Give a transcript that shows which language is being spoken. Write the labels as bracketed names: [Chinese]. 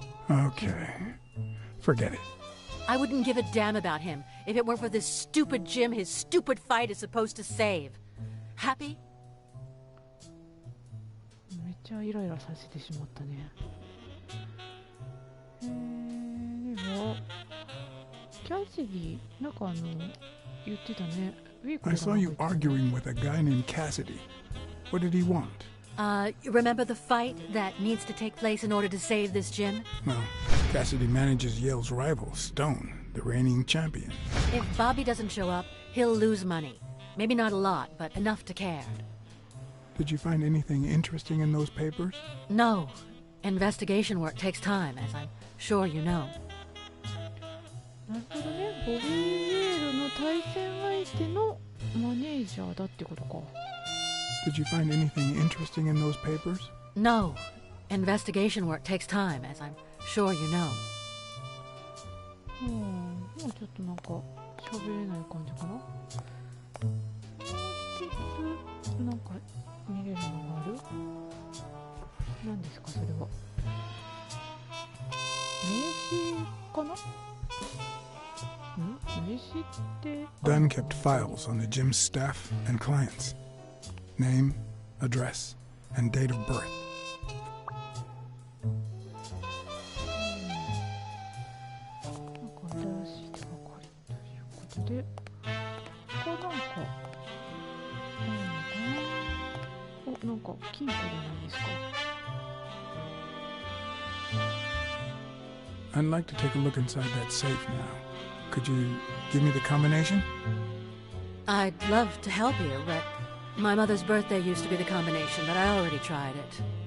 [English] Okay. Forget it. I wouldn't give a damn about him if it weren't for this stupid Jim his stupid fight is supposed to save. Happy? [Japanese] めっちゃイライラさせてしまったね。ではキャシディ、なんか言ってたね。ウィーク [English] I [Japanese] リー [English] saw you arguing with a guy named Cassidy. What did he want? Remember the fight that needs to take place in order to save this Jim? Well, Cassidy manages Yale's rival, Stone, the reigning champion. If Bobby doesn't show up, he'll lose money. Maybe not a lot, but enough to care. Did you find anything interesting in those papers? No. Investigation work takes time, as I'm sure you know. [Japanese] なるほどね。ボビー・イエールの対戦相手のマネージャーだってことか。 [English] Did you find anything interesting in those papers? No. Investigation work takes time, as I'm sure you know. [Japanese] もうちょっとなんか喋れない感じかな。もう一つなんか見れるのがある？何ですかそれは？名刺かな？名刺って。 [English] Dunn kept files on the gym's staff and clients. Name, address, and date of birth. [Japanese] なんか新しい手がかりということで、他なんかないのかな？お、なんか金庫じゃないですか。 [English] I'd like to take a look inside that safe now. Could you give me the combination? I'd love to help you, but my mother's birthday used to be the combination, but I already tried it.